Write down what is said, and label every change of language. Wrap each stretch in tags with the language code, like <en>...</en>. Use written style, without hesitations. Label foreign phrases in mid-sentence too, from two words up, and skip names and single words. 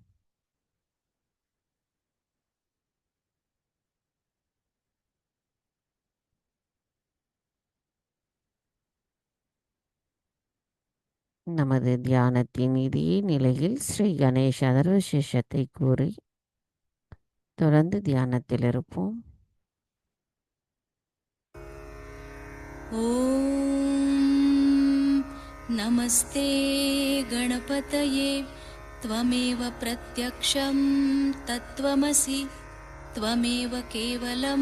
<ta>நமது தியானத்தின் இதே நிலையில் ஸ்ரீ கணேஷ அதர்வசேஷத்தை கூறி தொடர்ந்து தியானத்தில் இருப்போம்.</ta> <sa>ॐ नमस्ते गणपतये त्वमेव प्रत्यक्षं तत्त्वमसि त्वमेव केवलं</sa>